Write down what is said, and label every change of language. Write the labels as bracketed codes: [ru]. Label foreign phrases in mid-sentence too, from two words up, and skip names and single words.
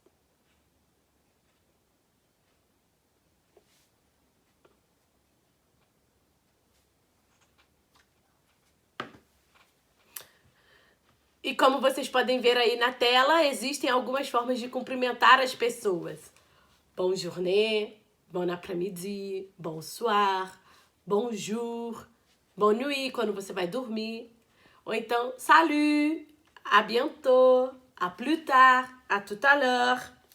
[pt] E como vocês podem ver aí na tela, existem algumas formas de cumprimentar as pessoas. [fr] Bonne journée, bon après-midi, bonsoir, bonjour, bonne nuit, [pt] quando você vai dormir. Ou então, [fr] salut, à bientôt, à plus tard, à tout à l'heure.